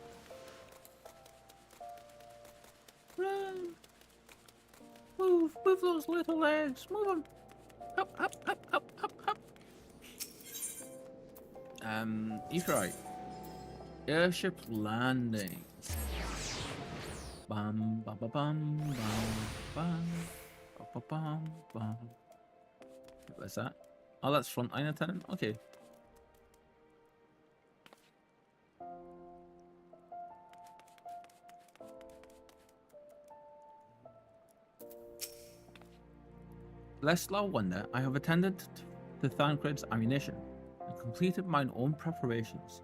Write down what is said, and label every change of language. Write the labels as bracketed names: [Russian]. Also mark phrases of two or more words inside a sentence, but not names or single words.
[English] Run! Move those little legs, move them! Up, up, up, up, up, up! Etherite. Airship landing. Bam, ba, ba, bam, bam, bam, ba, ba, bam, bam. What's that? Oh, that's frontline attendant? Okay. Lest thou wonder, I have attended to Thancred's ammunition and completed mine own preparations.